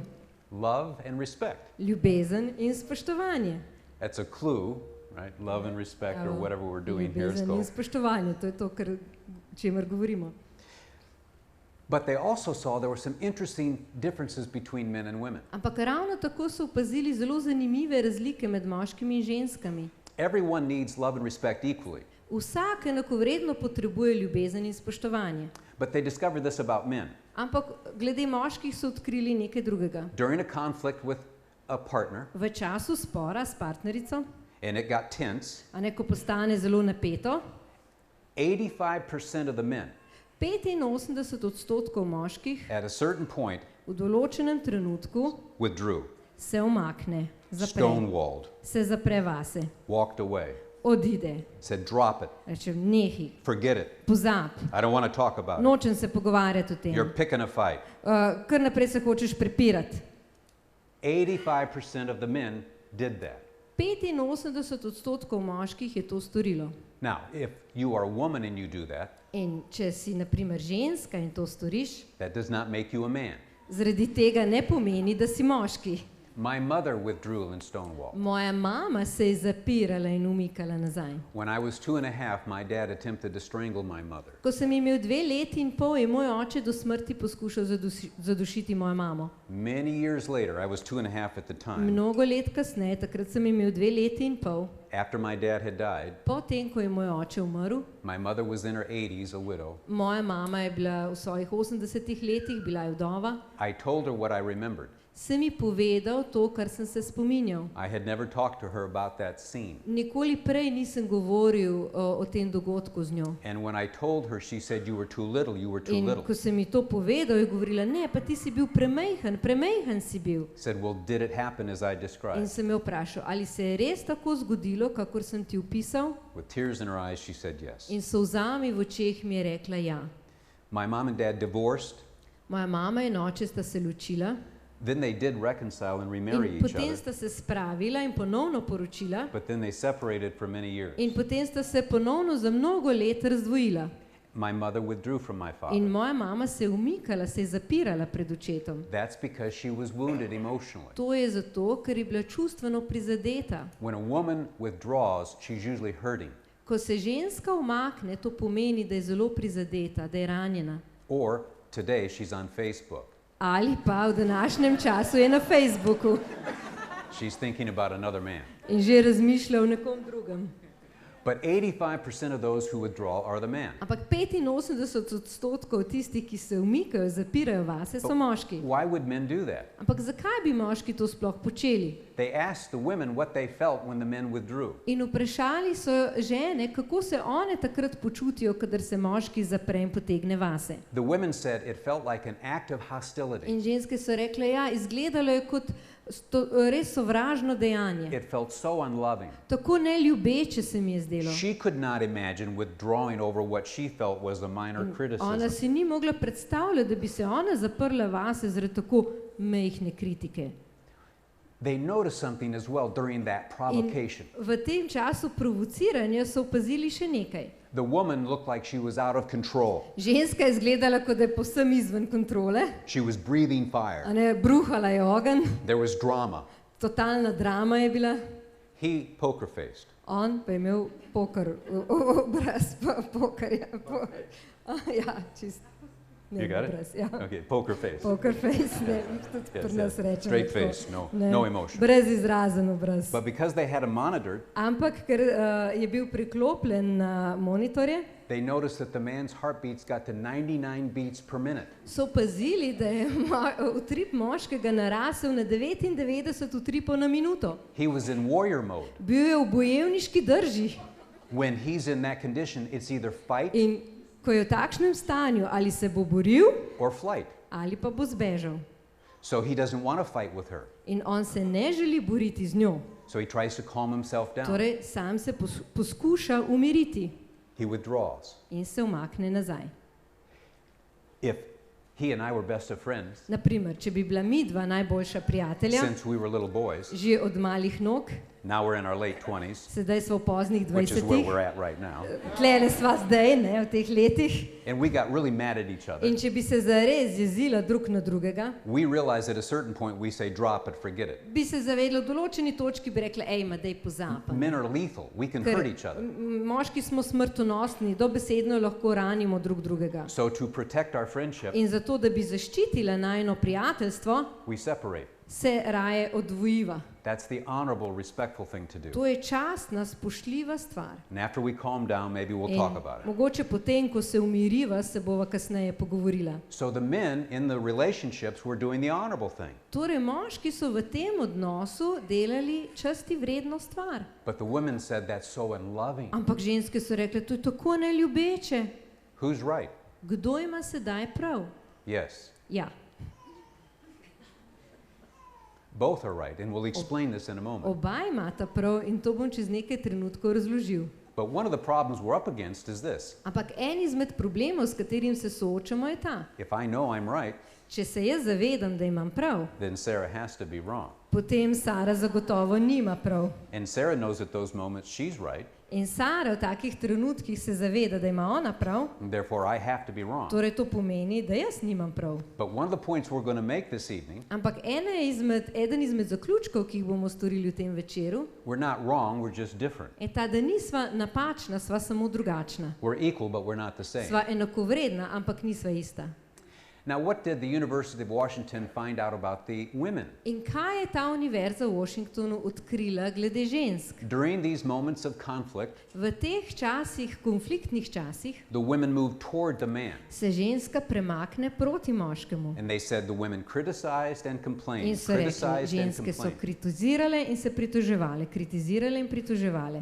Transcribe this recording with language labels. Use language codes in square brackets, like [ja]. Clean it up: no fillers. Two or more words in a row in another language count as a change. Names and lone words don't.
[en] Love and respect. [sl] Ljubezen in spoštovanje. [en] That's a clue, right? Love and respect, or [sl] Evo, [en] whatever we're doing here. [sl] Ljubezen in spoštovanje, to je to, o čemer govorimo. [en] But they also saw there were some interesting differences between men and women. [sl] Ampak ravno tako so opazili zelo zanimive razlike med moškimi in ženskami. [en] Everyone needs love and respect equally. [sl] Vsak enakovredno potrebuje ljubezen in spoštovanje. [en] But they discovered this about men. [sl] Ampak glede moških so odkrili nekaj drugega. [en] During a conflict with a partner, [sl] V času spora s partnerico, [en] and it got tense, [sl] a ne, ko postane zelo napeto, [en] 85% of the men [sl] 85% moških [en] at a certain point [sl] v določenem trenutku [en] withdrew, [sl] se umakne, zapre, [en] stonewalled, [sl] se zapre vase, [en] walked away, [sl] odide, [en] said, drop it, [sl] reče nehi, [en] forget it, [sl] pozab, [en] I don't want to talk about it. [sl] nočem se pogovarjati o tem, [en] You're picking a fight. [sl] kar naprej se hočeš prepirati. [en] 85% of the men did that. [sl] 85% moških je to storilo. [en] Now, if you are a woman and you do that, [sl] In če si na primer ženska in to storiš, [en] that does not make you a man. [sl] zaradi tega ne pomeni, da si moški. [en] My mother withdrew in Stonewall. [sl] Moja mama se je zapirala in umikala nazaj. [en] When I was 2.5, my dad attempted to strangle my mother. [sl] Ko sem imel 2 leti in pol, je moj oče do smrti poskušal zadušiti mojo mamo. [en] Many years later, I was 2.5 at the time, [sl] Mnogo let kasneje, takrat sem imel 2 leti in pol, [en] after my dad had died, [sl] potem, ko je moj oče umrl, [en] my mother was in her 80s, a widow. [sl] moja mama je bila v svojih 80 letih, bila je vdova, [en] I told her what I remembered. [sl] sem ji povedal to, kar sem se spominjal. [en] I had never talked to her about that scene. [sl] Nikoli prej nisem govoril o tem dogodku z njo. [en] And when I told her, she said, you were too little, you were too [sl] In [en] little. [sl] ko sem ji to povedal, je govorila, ne, pa ti si bil premejhen si bil. [en] Said, well, did it happen as I [sl] In [en] described? [sl] sem jo vprašal, ali se je res tako zgodilo, kakor sem ti opisal? [en] With tears in her eyes, she said yes. [sl] In s solzami v očeh mi je rekla ja. [en] My mom and dad divorced. [sl] Moja mama in oče sta se ločila [en] Then they did reconcile and remarry [sl] in [en] each [sl] potem [en] other. [sl] sta se spravila in ponovno poročila [en] But then they separated for many years. [sl] in potem sta se ponovno za mnogo let razdvojila. [en] My mother withdrew from my [sl] In [en] father. [sl] moja mama se je umikala, se je zapirala pred očetom. [en] That's because she was wounded emotionally. [sl] To je zato, ker je bila čustveno prizadeta. [en] When a woman withdraws, she's usually hurting. [sl] Ko se ženska umakne, to pomeni, da je zelo prizadeta, da je ranjena. [en] Or today, she's on Facebook. [sl] Ali pa v današnjem času je na Facebooku [en] She's thinking about another man. [sl] in že razmišlja o nekom drugem. [en] But 85% of those who withdraw are the men. [sl] Ampak 85% tistih, ki se umikajo, zapirajo vase, so moški. [en] Why would men do that? [sl] Ampak zakaj bi moški to sploh počeli? [en] They asked the women what they felt when the men withdrew. [sl] In vprašali so žene, kako se one takrat počutijo, kadar se moški zapre in potegne vase. [en] The women said it felt like an act of hostility. [sl] In ženske so rekle, ja, izgledalo je kot res sovražno dejanje. [en] It felt so unloving. [sl] Tako neljubeče se mi je zdelo. [en] She could not imagine withdrawing over what she felt was a minor criticism. [sl] Ona si ni mogla predstavljati, da bi se ona zaprla vase zaradi tako majhne kritike. [en] They noticed something as well during that provocation. [sl] In v tem času provociranja so opazili še nekaj. [en] The woman looked like she was out of control. [sl] Ženska je izgledala, kot da je povsem izven kontrole. [en] She was breathing fire. [sl] A ne, bruhala je ogenj. [en] There was drama. [sl] Totalna drama je bila. [en] He poker faced. [sl] On pa je imel poker, obraz pokerja. Ja, čisto. [en] You got it? [sl] Obraz, ja. [en] Okay, poker face. Poker face, [sl] ne, tudi pri nas rečemo. [en] Straight [sl] tako. [en] face, [sl] Ne, [en] no emotion. [sl] Brez izrazen obraz. [en] But because they had a monitor, [sl] Ampak, ker je bil priklopljen na monitorje, [en] they noticed that the man's heartbeats got to 99 beats per minute. [sl] so opazili, da je utrip moškega narasel na 99 utripov na minuto. [en] He was in warrior mode. [sl] Bil je v bojevniški drži. [en] When he's in that condition, it's either fight [sl] In ko je v takšnem stanju, ali se bo boril, [en] or flight. [sl] ali pa bo zbežal. [en] So he doesn't want to fight with her. [sl] In on se ne želi boriti z njo. [en] So he tries to calm himself down. [sl] Torej, sam se poskuša umiriti [en] He withdraws. [sl] in se umakne nazaj. [en] If he and I were best of friends, [sl] Naprimer, če bi bila midva najboljša prijatelja, [en] since we were little boys, [sl] že od malih nog, [en] now we're in our late 20s, [sl] sedaj smo v poznih [en] which is where [sl] 20-ih, [en] we're at right now, [sl] tlele sva zdaj, ne, v teh letih, [en] and we got really mad at each other, [sl] in če bi se zares jezila drug na drugega, [en] we realized at a certain point we say drop it, forget it. [sl] bi se zavedla v določeni točki, bi rekla, ej, ma dej pozapa. [en] Men are lethal. We can [sl] Ker [en] hurt each other. [sl] moški smo smrtonosni, dobesedno lahko ranimo drug drugega. [en] So to protect our friendship, [sl] In zato, da bi zaščitila najino prijateljstvo, [en] we separate. [sl] se raje odvojiva. [en] That's the honorable, respectful thing to do. [sl] To je častna, spoštljiva stvar. [en] And after we calm down, maybe we'll [sl] In [en] talk about it. [sl] mogoče potem, ko se umiriva, se bova kasneje pogovorila. [en] So the men in the relationships were doing the honorable thing. [sl] Torej, moški so v tem odnosu delali časti vredno stvar. [en] But the women said that's so unloving. [sl] Ampak ženske so rekle, to je tako neljubeče. [en] Who's right? [sl] Kdo ima sedaj prav? [en] Yes. [sl] Ja, [en] Both are right, and we'll explain this in a moment. [sl] oba imata prav in to bom čez nekaj trenutkov razložil. [en] But one of the problems we're up against is this. [sl] Ampak en izmed problemov, s katerim se soočamo, je ta. [en] If I know I'm right, [sl] Če se jaz zavedam, da imam prav, [en] then Sarah has to be wrong. [sl] potem Sara zagotovo nima prav. [en] And Sarah knows at those moments she's right, [sl] In Sara v takih trenutkih se zaveda, da ima ona prav, [en] and therefore I have to be wrong. [sl] torej to pomeni, da jaz nimam prav. [en] But one of the points we're going to make this evening, [sl] Ampak eden izmed zaključkov, ki jih bomo storili v tem večeru, [en] we're not wrong, we're just different. [sl] je ta, da nisva napačna, sva samo drugačna. [en] We're equal, but we're not the same. [sl] Sva enakovredna, ampak nisva ista. [en] Now, what did the University of Washington find out about the women? [sl] In kaj je ta univerza v Washingtonu odkrila glede žensk? [en] During these moments of conflict, [sl] V teh časih, konfliktnih časih, [en] the women moved toward the man. [sl] se ženska premakne proti moškemu. [en] And they said the women criticized and [sl] In [en] complained, [sl] so rekli, [en] criticized and [sl] ženske so [en] complained. [sl] kritizirale in se pritoževale, kritizirale in pritoževale.